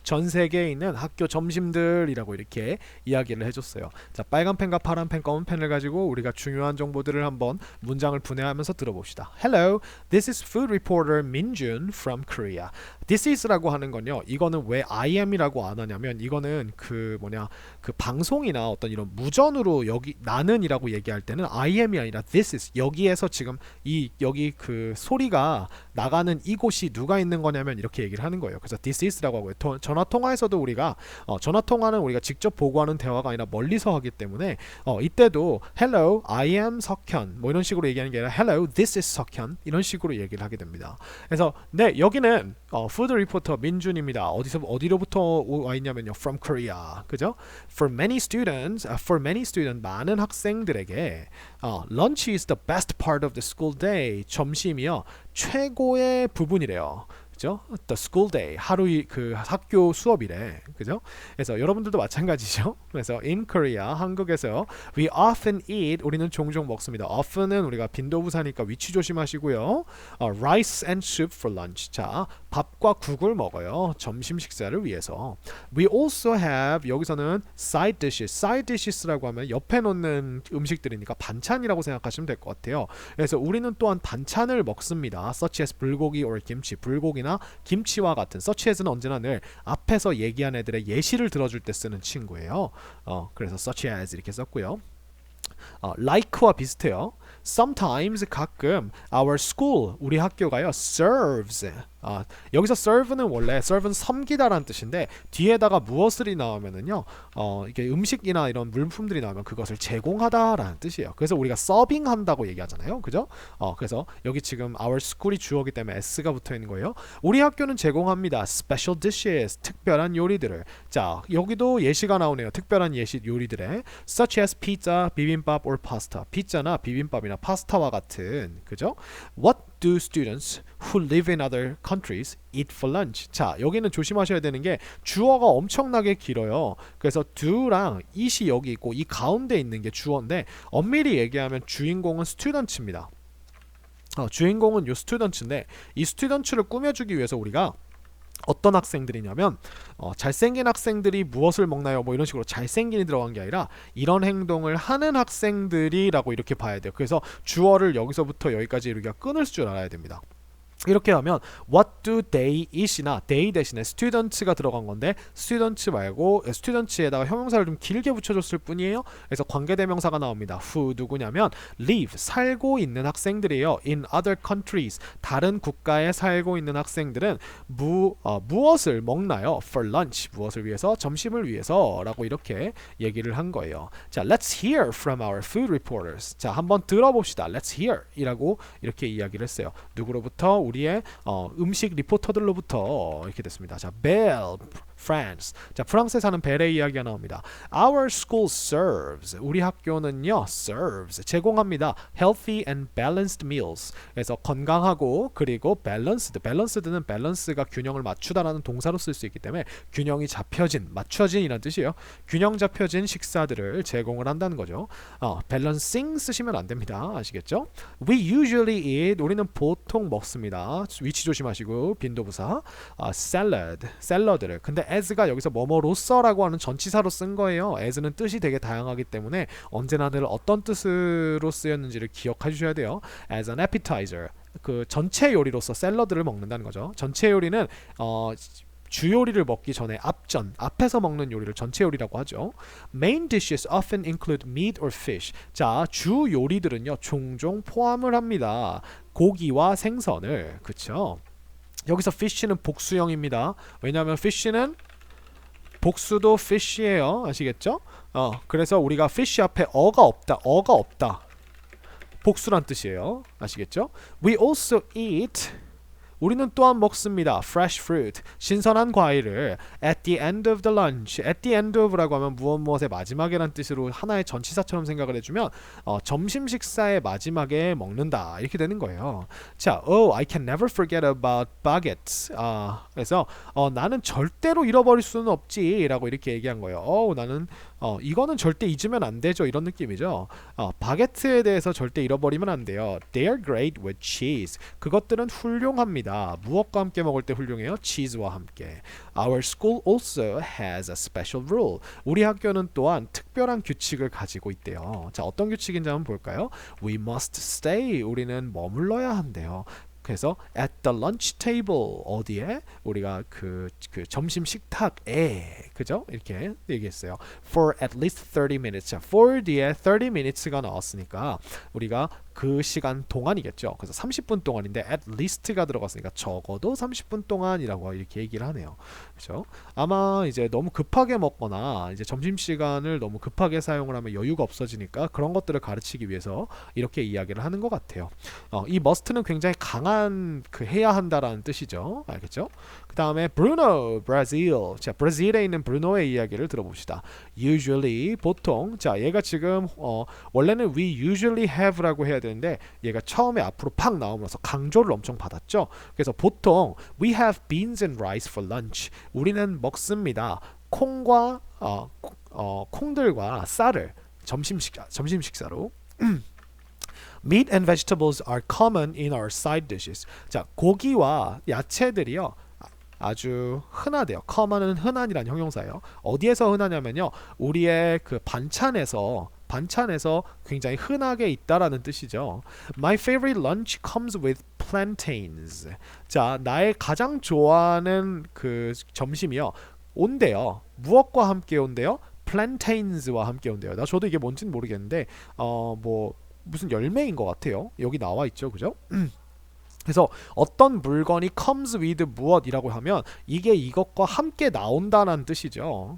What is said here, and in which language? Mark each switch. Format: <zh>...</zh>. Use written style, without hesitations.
<ko>전 세계에 있는 학교 점심들이라고 이렇게 이야기를 해줬어요. 자, 빨간 펜과 파란 펜, 검은 펜을 가지고 우리가 중요한 정보들을 한번 문장을 분해하면서 들어봅시다.</ko> <en>Hello, this is food reporter Minjun from Korea. This is</en> <ko>라고 하는 건요. 이거는 왜</ko> <en>I am</en> <ko>이라고 안 하냐면 이거는 그 방송이나 어떤 이런 무전으로 여기 나는이라고 얘기할 때는 I am이 아니라 this is. 여기에서 지금 여기 그 소리가 나가는 이곳이 누가 있는 거냐면 이렇게 얘기를 하는 거예요. 그래서</ko> <en>this is</en> <ko>라고 하고요. 전화 통화에서도 우리가 전화 통화는 우리가 직접 보고하는 대화가 아니라 멀리서 하기 때문에 이때도</ko> <en>hello, I am</en> <ko>석현 뭐 이런 식으로 얘기하는 게 아니라</ko> <en>hello, this is</en> <ko>석현 이런 식으로 얘기를 하게 됩니다. 그래서 네, 여기는 푸드 리포터 민준입니다. 어디로부터 와 있냐면요.</ko> <en>From Korea.</en> <ko>그죠?</ko> <en>For many students,</en> <ko>많은 학생들에게</ko> <en>lunch is the best part of the school day.</en> <ko>점심이요. 최고의 부분이래요. 그죠?</ko> <en>The school day.</en> <ko>그 학교 수업이래. 그죠? 그래서 여러분들도 마찬가지죠. 그래서</ko> <en>in Korea,</en> <ko>한국에서</ko> <en>we often eat,</en> <ko>우리는 종종 먹습니다. often은 우리가 빈도부사니까 위치 조심하시고요.</ko> <en>rice and soup for lunch.</en> <ko>자, 밥과 국을 먹어요. 점심 식사를 위해서.</ko> <en>We also have,</en> <ko>여기서는</ko> <en>side dishes.</en> <ko>side dishes라고 하면 옆에 놓는 음식들이니까 반찬이라고 생각하시면 될 것 같아요. 그래서 우리는 또한 반찬을 먹습니다.</ko> <en>such as 불고기 or 김치.</en> <ko>불고기나 김치와 같은. such as는 언제나 늘 앞에서 얘기한 애들의 예시를 들어줄 때 쓰는 친구예요. 그래서 such as 이렇게 썼고요. like와 비슷해요.</ko> <en>Sometimes</en> <ko>가끔</ko> <en>our school</en> <ko>우리 학교가요 serves 여기서 serve는 원래 serve는 섬기다라는 뜻인데 뒤에다가 무엇을이 나오면은요 이게 음식이나 이런 물품들이 나오면 그것을 제공하다라는 뜻이에요. 그래서 우리가 서빙한다고 얘기하잖아요. 그죠? 그래서 여기 지금 our school이 주어기 때문에 s가 붙어 있는 거예요. 우리 학교는 제공합니다.</ko> <en>special dishes</en> <ko>특별한 요리들을. 자, 여기도 예시가 나오네요. 특별한 예시 요리들에</ko> <en>such as pizza,</en> <ko>비빔밥 or pasta. 피자나 비빔밥이나 파스타와 같은. 그죠?</ko> <en>What do students who live in other countries eat for lunch?</en> <ko>자, 여기는 조심하셔야 되는 게 주어가 엄청나게 길어요. 그래서 do랑 it이 여기 있고 이 가운데 있는 게 주어인데 엄밀히 얘기하면 주인공은 students입니다. 주인공은 요 students인데 이 students를 꾸며주기 위해서 우리가 어떤 학생들이냐면 잘생긴 학생들이 무엇을 먹나요? 뭐 이런 식으로 잘생긴이 들어간 게 아니라 이런 행동을 하는 학생들이라고 이렇게 봐야 돼요. 그래서 주어를 여기서부터 여기까지 우리가 끊을 줄 알아야 됩니다. 이렇게 하면</ko> <en>what do they eat</en> <ko>이나 they 대신에 students가 들어간 건데 students 말고 students에다가 형용사를 좀 길게 붙여줬을 뿐이에요. 그래서 관계대명사가 나옵니다. who 누구냐면 live 살고 있는 학생들이에요.</ko> <en>in other countries</en> <ko>다른 국가에 살고 있는 학생들은 무엇을 먹나요?</ko> <en>for lunch</en> <ko>무엇을 위해서? 점심을 위해서 라고 이렇게 얘기를 한 거예요. 자,</ko> <en>let's hear from our food reporters.</en> <ko>자, 한번 들어봅시다.</ko> <en>let's hear</en> <ko>이라고 이렇게 이야기를 했어요. 누구로부터? 우리의 음식 리포터들로부터 이렇게 됐습니다. 자, 벨 France. 자, 프랑스에 사는 벨의 이야기가 나옵니다.</ko> <en>Our school serves.</en> <ko>우리 학교는요, serves. 제공합니다.</ko> <en>Healthy and balanced meals.</en> <ko>그래서 건강하고 그리고 balanced. balance드는 balance가 균형을 맞추다라는 동사로 쓸 수 있기 때문에 균형이 잡혀진, 맞춰진이라는 뜻이에요. 균형 잡혀진 식사들을 제공을 한다는 거죠. balancing 쓰시면 안 됩니다. 아시겠죠?</ko> <en>We usually eat.</en> <ko>우리는 보통 먹습니다. 위치 조심하시고 빈도부사. 샐러드를. 근데 as가 여기서 뭐뭐로써라고 하는 전치사로 쓴 거예요. as는 뜻이 되게 다양하기 때문에 언제나 늘 어떤 뜻으로 쓰였는지를 기억해 주셔야 돼요.</ko> <en>as an appetizer.</en> <ko>그 전체 요리로서 샐러드를 먹는다는 거죠. 전체 요리는 주요리를 먹기 전에 앞에서 먹는 요리를 전체 요리라고 하죠.</ko> <en>Main dishes often include meat or fish.</en> <ko>자, 주 요리들은요 종종 포함을 합니다. 고기와 생선을. 그쵸? 여기서 fish는 복수형입니다. 왜냐하면 fish는 복수도 fish예요. 아시겠죠? 그래서 우리가 fish 앞에 어가 없다. 복수란 뜻이에요. 아시겠죠?</ko> <en>We also eat.</en> <ko>우리는 또한 먹습니다.</ko> <en>fresh fruit,</en> <ko>신선한 과일을</ko> <en>at the end of the lunch.</en> <ko>at the end of라고 하면 무엇의 마지막에란 뜻으로 하나의 전치사처럼 생각을 해주면 점심 식사의 마지막에 먹는다 이렇게 되는 거예요.</ko> <en>자, I can never forget about baguettes.</en> <ko>그래서 나는 절대로 잃어버릴 수는 없지라고 이렇게 얘기한 거예요. 나는 이거는 절대 잊으면 안 되죠. 이런 느낌이죠. 바게트에 대해서 절대 잃어버리면 안 돼요.</ko> <en>They are great with cheese.</en> <ko>그것들은 훌륭합니다. 무엇과 함께 먹을 때 훌륭해요? 치즈와 함께.</ko> <en>Our school also has a special rule.</en> <ko>우리 학교는 또한 특별한 규칙을 가지고 있대요. 자, 어떤 규칙인지 한번 볼까요?</ko> <en>We must stay.</en> <ko>우리는 머물러야 한대요. 그래서</ko> <en>at the lunch table</en> <ko>어디에 우리가 그 점심 식탁에 그죠? 이렇게 얘기했어요.</ko> <en>For at least 30 minutes.</en> <ko>자, for 뒤에 30 minutes가 나왔으니까 우리가 그 시간 동안이겠죠. 그래서 30분 동안인데 at least가 들어갔으니까 적어도 30분 동안이라고 이렇게 얘기를 하네요. 그렇죠? 아마 이제 너무 급하게 먹거나 이제 점심 시간을 너무 급하게 사용을 하면 여유가 없어지니까 그런 것들을 가르치기 위해서 이렇게 이야기를 하는 것 같아요. 이 must는 굉장히 강한 해야 한다라는 뜻이죠. 알겠죠? 그 다음에 Bruno, 브라질. 자, 브라질에 있는 브루노의 이야기를 들어봅시다.</ko> <en>Usually,</en> <ko>보통. 자, 얘가 지금 원래는 we usually have라고 해야 되는데 얘가 처음에 앞으로 팍 나오면서 강조를 엄청 받았죠. 그래서 보통</ko> <en>we have beans and rice for lunch.</en> <ko>우리는 먹습니다. 콩과 콩들과 쌀을 점심 식사로.</ko> <en>Meat and vegetables are common in our side dishes.</en> <ko>자, 고기와 야채들이요. 아주 흔하대요. common은 흔한이란 형용사예요. 어디에서 흔하냐면요. 우리의 그 반찬에서 굉장히 흔하게 있다라는 뜻이죠.</ko> <en>My favorite lunch comes with plantains.</en> <ko>자, 나의 가장 좋아하는 그 점심이요. 온대요. 무엇과 함께 온대요? plantains와 함께 온대요. 저도 이게 뭔지는 모르겠는데 뭐 무슨 열매인 것 같아요. 여기 나와 있죠. 그죠? 그래서 어떤 물건이 comes with 무엇이라고 하면 이게 이것과 함께 나온다는 뜻이죠.</ko>